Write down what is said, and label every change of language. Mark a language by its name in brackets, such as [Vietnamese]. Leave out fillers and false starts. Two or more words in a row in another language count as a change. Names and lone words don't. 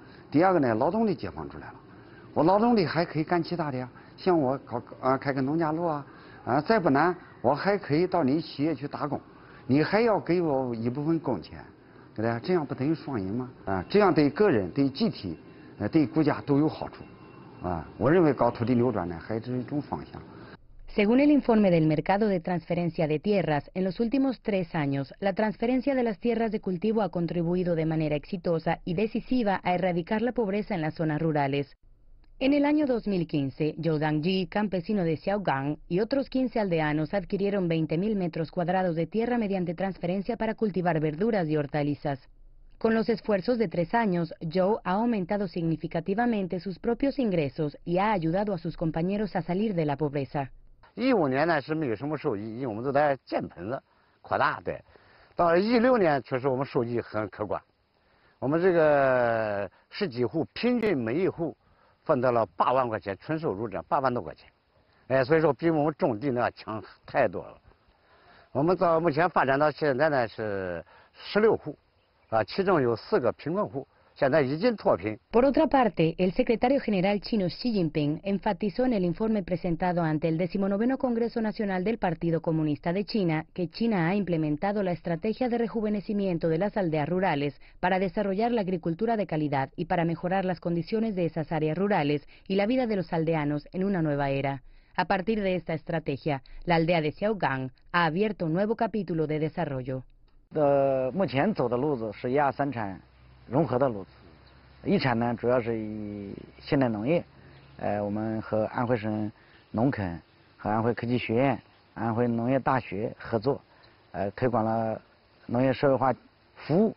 [Chinese] 第二个呢，劳动力解放出来了，我劳动力还可以干其他的呀，像我开个农家乐啊，再不难我还可以到你企业去打工，你还要给我一部分工钱，对不对？这样不等于双赢吗？这样对个人、对集体、对国家都有好处，我认为搞土地流转呢还是一种方向。 [Spanish] Según el informe del mercado de transferencia de tierras, en los últimos 3 años, la transferencia de las tierras de cultivo ha contribuido de manera exitosa y decisiva a erradicar la pobreza en las zonas rurales. En el año 2015, Zhou Dangji, campesino de Xiaogang, y otros 15 aldeanos adquirieron 20.000 metros cuadrados de tierra mediante transferencia para cultivar verduras y hortalizas. Con los esfuerzos de 3 años, Zhou ha aumentado significativamente sus propios ingresos y ha ayudado a sus compañeros a salir de la pobreza. [Chinese] 15 年呢是没有什么收益，因为我们都在建棚子扩大，对。到16年确实我们收益很可观，我们这个10几户平均每一户分到了8万块钱纯收入，这8万多块钱，哎，所以说比我们种地呢强太多了。我们到目前发展到现在呢是16户，其中有4个贫困户。 [Spanish] Por otra parte, el secretario general chino Xi Jinping enfatizó en el informe presentado ante el 19º Congreso Nacional del Partido Comunista de China que China ha implementado la estrategia de rejuvenecimiento de las aldeas rurales para desarrollar la agricultura de calidad y para mejorar las condiciones de esas áreas rurales y la vida de los aldeanos en una nueva era. A partir de esta estrategia, la aldea de Xiaogang ha abierto un nuevo capítulo de desarrollo. [Chinese] 融合的路子，一产呢主要是以现代农业，我们和安徽省农垦和安徽科技学院、安徽农业大学合作，推广了农业社会化服务。